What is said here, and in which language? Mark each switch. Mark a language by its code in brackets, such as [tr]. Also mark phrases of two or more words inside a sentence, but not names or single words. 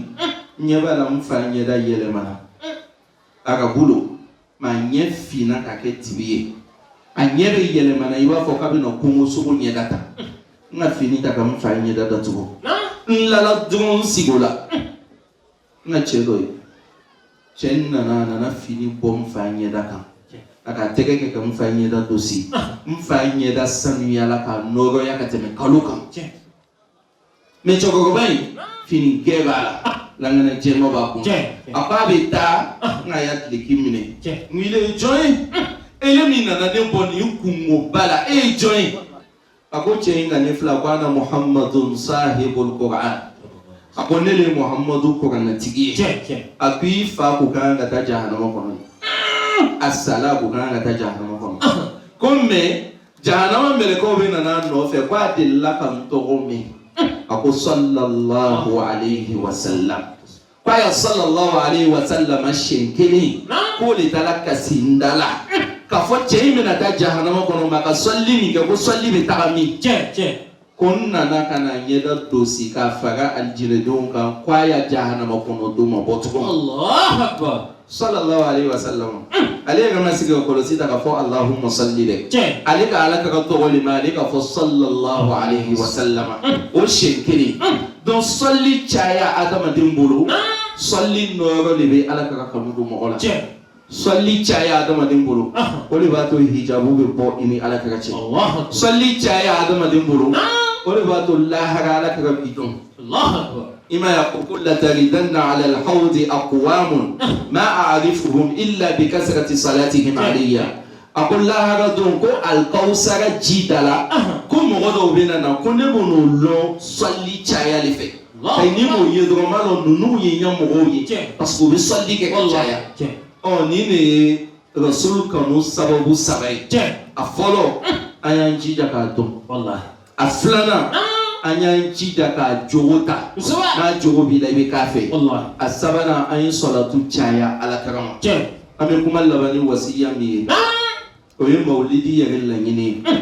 [bm] n ɲɛ b'a la n fa ɲɛda yɛlɛmana a ka bolo mɛ a ɲɛ finna ka kɛ dibi ye a ɲɛ bɛ yɛlɛmana i b'a fɔ k'a bɛ na kungo sogo ɲɛda ta n ka fini ta ka n fa ɲɛda datugu n lala dɔrɔn n sigi o la n ka cɛ dɔ ye cɛ nana fini bɔ n fa ɲɛda kan a ka tɛgɛ kɛ ka n fa ɲɛda dosi n fa ɲɛda sanuyala ka nɔrɔya ka tɛmɛ kalo kan mɛ cɛkɔrɔba in fini gɛɛ b'a la langana jɛma b'a kun a ko a bɛ taa n ka y'a tileki minɛ n wele jɔn ye ele min nana ne bɔ nin kungoba la e ye jɔn ye a ko cɛ in ka ne fila ko [ar] أنا محمد صاحب القرآن [bm] a ko ne le muhammadu kuranatigi ye a ko i fa ko kan ka taa jahanama kɔnɔ a sala ko kan ka taa jahanama kɔnɔ ko mɛ jahanama mɛlɛkɛw bɛ nana nɔfɛ ko a delila ka n tɔgɔ mɛn a ko [ar] صلى الله عليه وسلم [bm] ko a ye [ar] صلى الله عليه وسلم [bm] siɲɛ kelen k'o de taara kasi n da la k'a fɔ cɛ in bɛna taa jahanama kɔnɔ mɛ a ka sɔlili min kɛ ko sɔlili bɛ taga min ko n nana ka na ɲɛda dosi k'a fara alijinɛdenw kan ko a ya jahanama kɔnɔ don ma bɔ tugun [ar] صلى الله عليه وسلم [bm] ale yɛrɛ ma sigi ka kɔlɔsi ta k'a fɔ [ar] اللهم صل [bm] dɛ ale ka ala ka tɔgɔli ma ale k'a fɔ [ar] صلى الله عليه وسلم [bm] o siɲɛ kelen donc sɔlili caya adamaden bolo sɔlili nɔɔrɔ de bɛ ala ka kanu don mɔgɔ la sɔlili caya adamaden bolo o de b'a to hijabu bɛ bɔ i ni ala ka cɛ sɔlili caya adamaden bolo o de b'a to lahara ala ka bi dɔn [ar] إنما يقول لتردن على الحوض أقوام ما أعرفهم إلا بكثرة صلاتهم علي [bm] a ko lahara don ko alkawusara ji da la ko mɔgɔ dɔw bɛ na ko ne b'o lɔn sɔlili cayali fɛ ni m'o ye dɔrɔn m'a dɔn ninnu ye ɲɛmɔgɔw ye parce que u bɛ sɔlili kɛ ka caya nin de ye rasul kanu sababu saba ye a fɔlɔ an y'an jija k'a dɔn a filanan an y'an jija k'a jogo ta n'a jogo b'i la i bɛ k'a fɛ a sabanan an ye sɔlatu caya ala karama an bɛ kuma laban ni wasiya min ye o ye mawulidi yɛrɛ laɲini ye